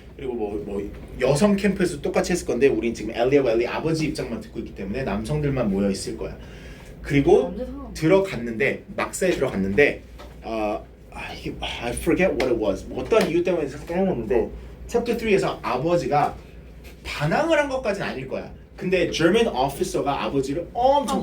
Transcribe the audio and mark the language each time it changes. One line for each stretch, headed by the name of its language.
Korean: 그리고 뭐 여성 캠프에서 똑같이 했을 건데 우린 지금 엘리하고 엘리 아버지 입장만 듣고 있기 때문에 남성들만 모여 있을 거야. 그리고 들어갔는데 막사에 들어갔는데
English: I forget what it was.
Korean: 어떤 이유 때문에 생각했는데 챕터 3에서 아버지가 반항을 한 것까지는 아닐 거야. 근데 German officer가 아버지를 엄청